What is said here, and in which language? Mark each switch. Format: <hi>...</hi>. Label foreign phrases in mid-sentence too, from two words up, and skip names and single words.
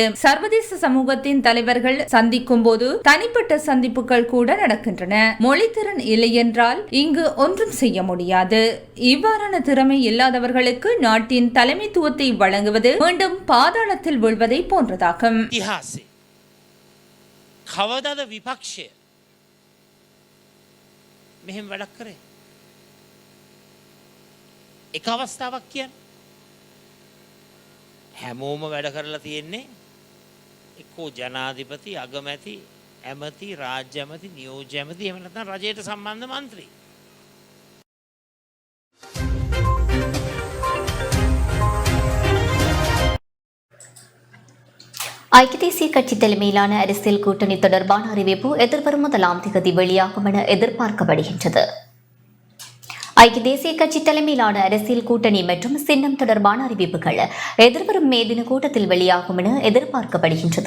<ta>சர்வதேச சமூகத்தின் தலைவர் சந்திக்கும் போது தனிப்பட்ட சந்திப்புகள் கூட நடக்கின்றன. மொழித்திறன் இல்லை என்றால் இங்கு ஒன்றும் செய்ய முடியாது. இவ்வாறான திறமை இல்லாதவர்களுக்கு நாட்டின் தலைமைத்துவத்தை வழங்குவது மீண்டும் பாதாளத்தில் விழுவதை போன்றதாகும்.</ta> <si>කවදාද විපක්ෂය මෙහෙම වැඩක් කරේ? එක අවස්ථාවක් කියන්නේ හැමෝම වැඩ කරලා තියෙන්නේ එක්කෝ ජනාධිපති, අගමැති, ඇමති, රාජ්‍ය ඇමති, නියෝජ්‍ය ඇමති, එහෙම නැත්නම් රජයට සම්බන්ධ മന്ത്രി.</si> <ta>ஐக்கிய தேசிய கட்சி தலைமையிலான அரசியல் கூட்டணி தொடர்பான அறிவிப்பு எதிர்வரும் 1ஆம் தேதி வெளியாகும் என எதிர்பார்க்கப்படுகின்றது. ஐக்கிய தேசிய கட்சி தலைமையிலான அரசியல் கூட்டணி மற்றும் சின்னம் தொடர்பான அறிவிப்புகள் எதிர்வரும் மே தின கூட்டத்தில் வெளியாகும் என எதிர்பார்க்கப்படுகின்றது.</ta>